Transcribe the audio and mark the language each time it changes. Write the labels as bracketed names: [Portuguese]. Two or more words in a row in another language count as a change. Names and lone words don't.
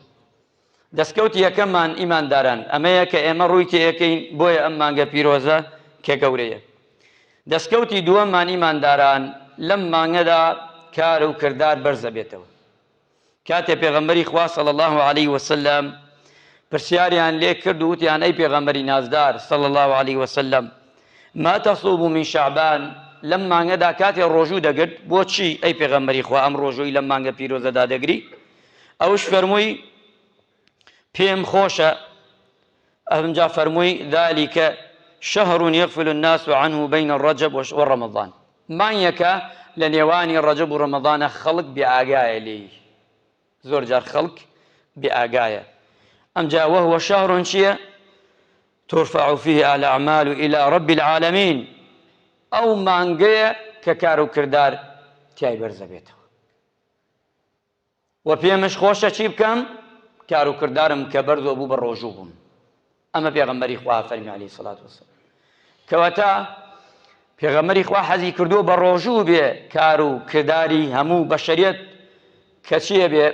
[Central Kurdish] دەستکەوتی یەکەممان ئیمانداران ئەمەیە کە ئێمە ڕووی تێەکەین، بۆیە ئەم مانگە پیرۆزە کە گەورەیە. دەستکەوتی دووەممان ئیمانداران لەم مانگەدا کار و کردار بەرزە بێتەوە. کاتێ پێغەمبەری خوا [Arabic] صلی الله علیه وسلم [Central Kurdish] پرسیاریان لێ کرد و وتیان: ئەی پێغەمبەری نازدار [Arabic] صلی الله علیه وسلم ما تصوم من شعبان. [Central Kurdish] لەم مانگەدا کاتێ ڕۆژوو دەگرت بۆچی ئەی پێغەمبەری خوا ئەم ڕۆژووی لەم مانگە پیرۆزەدا دەگری؟ ئەوش فەرمووی پێم خۆشە. ئەمجا فەرمووی [Arabic] ذلك شهر يغفل الناس عنه بين الرجب والرمضان. [Central Kurdish] مانگێکە لە نێوانی ڕەجەب و ڕەمەضانە خەڵک بێئاگایە لێی. زۆر جار خەڵک بێئاگایە. ئەمجا [Arabic] وهو شهر [Central Kurdish] چییە؟ [Arabic] ترفع فيه الأعمال إلى رب العالمين، [Central Kurdish] ئەو مانگەیە کە کار و کردار تیای بەرزە بێتەوە. و پێمش خۆشە چی بکەم؟ کار و کردارم کە بەرزۆ بوو بە ڕۆژوو بووم. ئەمە پێغەمبەری خوا فەرمی [Arabic] عەلەیهی سەڵات وەسەلام. [Central Kurdish] کەواتە پێغەمبەری خوا حەزی کردووە بە ڕۆژوو بێ کار و کرداری هەموو بەشەریەت کە چییە بێ؟